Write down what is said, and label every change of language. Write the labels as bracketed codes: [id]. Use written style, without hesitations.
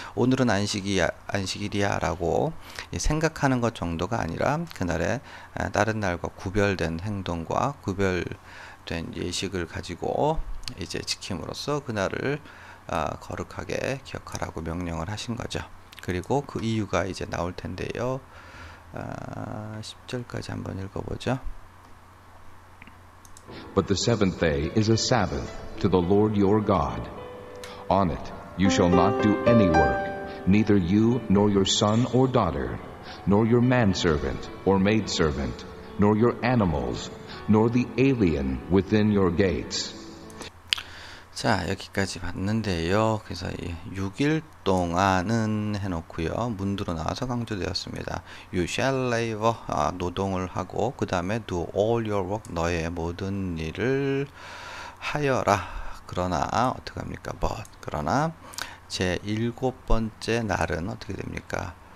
[ko] 오늘은 안식일이야 라고 생각하는 것 정도가 아니라 그날의 다른 날과 구별된 행동과 구별된 예식을 가지고 이제 지킴으로써 그날을 거룩하게 기억하라고 명령을 하신 거죠. 그리고 그 이유가 이제 나올 텐데요. 10절까지 한번 읽어보죠. [en] But the seventh day is a Sabbath to the Lord your God. On it you shall not do any work, neither you nor your son or daughter, nor your manservant or maidservant, nor your animals, nor the alien within your gates. [ko] 자, 여기까지 봤는데요. 그래서 6일 동안은 해놓고요. 문두로 나와서 강조되었습니다. [en] You shall labor, [ko] 노동을 하고, 그 다음에 [en] do all your work, [ko] 너의 모든 일을 하여라. 그러나 어떻게 합니까? But 그러나 제 7번째 날은 어떻게 됩니까?